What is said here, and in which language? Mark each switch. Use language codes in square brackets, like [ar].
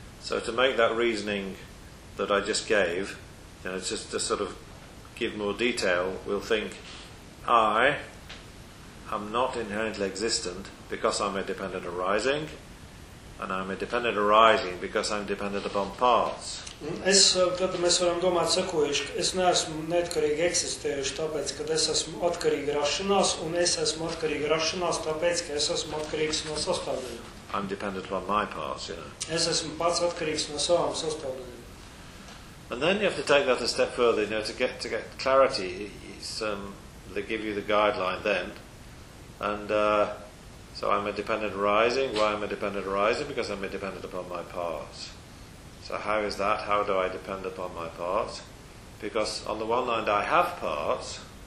[en] So to make that reasoning that I just gave, you know, just to sort of give more detail, we'll think, I am not inherently existent because I'm a dependent arising, and I'm a dependent arising because I'm dependent upon parts. [lv] Es, tad mēs varam domāt sakojuši, ka es neesmu neatkarīgi eksistējuši tāpēc, ka es esmu atkarīgi rašanās, un es esmu atkarīgi rašanās tāpēc, ka es esmu atkarīgs no sastāvdaļām. [en] I'm dependent upon my parts, you know. [lv] Es esmu pats atkarīgs no savām sastāvdaļām. [en] And then you have to take that a step further, you know, to get clarity. They give you the guideline then. And so I'm a dependent arising. Why am I dependent arising? Because I'm a dependent upon my parts. So how is that? How do I depend upon my parts? Because on the one hand I have parts.